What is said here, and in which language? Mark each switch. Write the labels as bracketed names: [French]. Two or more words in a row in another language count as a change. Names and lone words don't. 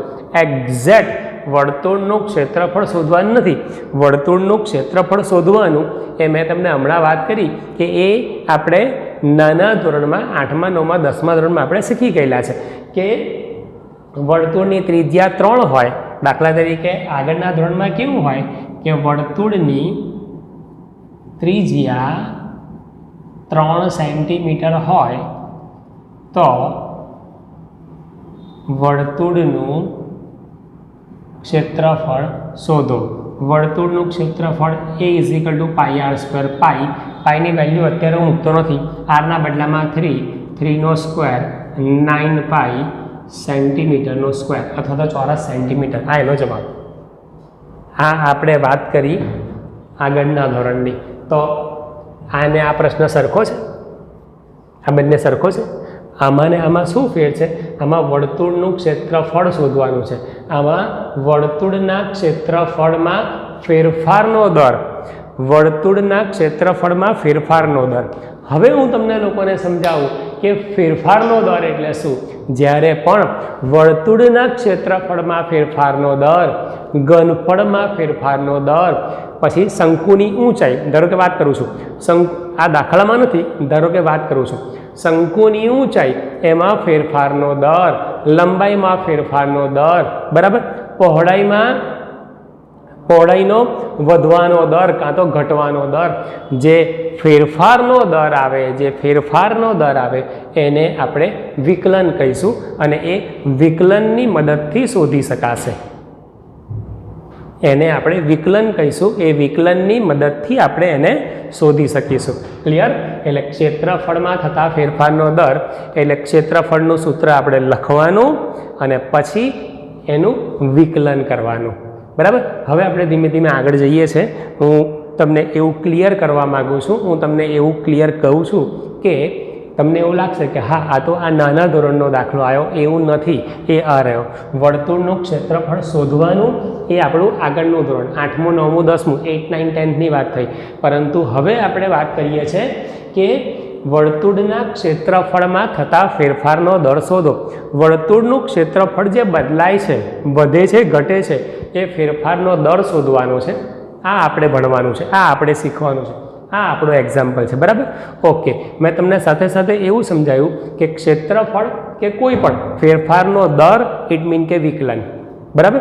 [Gujarati] એક્ઝેક્ટ વર્તુળનું ક્ષેત્રફળ શોધવાનું નથી, વર્તુળનું ક્ષેત્રફળ શોધવાનું એ મેં તમને હમણાં વાત કરી કે એ આપણે નાના ધોરણમાં 8મા 9મા 10મા ધોરણમાં આપણે શીખી ગયેલા છે કે વર્તુળની ત્રિજ્યા 3 હોય। દાખલા તરીકે આગળના ધોરણમાં કેવું હોય કે વર્તુળની ત્રિજ્યા 3 સેન્ટીમીટર હોય તો વર્તુળનું ક્ષેત્રફળ શોધો। વર્તુળનું ક્ષેત્રફળ એ [English] equal to pi r square, [Gujarati] પાઈની વેલ્યુ અત્યારે હું મૂકતો નથી, આરના બદલામાં 3 નો સ્ક્વેર 9 [English] pi centimeter square [Gujarati] અથવા તો ચોરસ સેન્ટીમીટર આ એનો જવાબ। આ આપણે વાત કરી આગળના ધોરણની તો આને આ પ્રશ્ન સરખો છે, આ બંને સરખો છે। આમાં ને આમાં શું ફેર છે? આમાં વર્તુળનું ક્ષેત્રફળ શોધવાનું છે, આમાં વર્તુળના ક્ષેત્રફળમાં ફેરફારનો દર, વર્તુળના ક્ષેત્રફળમાં ફેરફારનો દર। હવે હું તમને લોકોને સમજાવું કે ફેરફારનો દર એટલે શું। જ્યારે પણ વર્તુળના ક્ષેત્રફળમાં ફેરફારનો દર, ઘનફળમાં ફેરફારનો દર, પછી શંકુની ઊંચાઈ, ધારો કે વાત કરું છું, આ દાખલામાં નથી, ધારો કે વાત કરું છું, શંકુની ઊંચાઈ એમાં ફેરફારનો દર, લંબાઈમાં ફેરફારનો દર, બરાબર, પહોળાઈનો વધવાનો દર કાં તો ઘટવાનો દર, જે ફેરફારનો દર આવે, જે ફેરફારનો દર આવે એને આપણે વિકલન કહીશું અને એ વિકલનની મદદથી શોધી શકાશે। એને આપણે વિકલન કહીશું, એ વિકલનની મદદથી આપણે એને શોધી શકીશું। ક્લિયર? એટલે ક્ષેત્રફળમાં થતા ફેરફારનો દર એટલે ક્ષેત્રફળનું સૂત્ર આપણે લખવાનું અને પછી એનું વિકલન કરવાનું. બરાબર। હવે આપણે ધીમે ધીમે આગળ જઈએ છે। હું તમને એવું ક્લિયર કરવા માગું છું, હું તમને એવું ક્લિયર કહું છું કે તમને એવું લાગશે કે હા આ તો આ નાના ધોરણનો દાખલો આવ્યો, એવું નથી, એ આ રહ્યો। વર્તુળનું ક્ષેત્રફળ શોધવાનું એ આપણું આગળનું ધોરણ 8મું 9મું 10મું 8, 9, 10 ની વાત થઈ, પરંતુ હવે આપણે વાત કરીએ છે કે વર્તુળના ક્ષેત્રફળમાં થતા ફેરફારનો દર શોધો. વર્તુળનું ક્ષેત્રફળ જે બદલાય છે, વધે છે, ઘટે છે, એ ફેરફારનો દર શોધવાનો છે. આ આપણે ભણવાનું છે, આ આપણે શીખવાનું છે. આ આપણો એક્ઝામ્પલ છે, બરાબર. ઓકે, મેં તમને સાથે સાથે એવું સમજાવ્યું કે ક્ષેત્રફળ કે કોઈ પણ ફેરફારનો દર [English] it mean [Gujarati] કે વિકલન, બરાબર.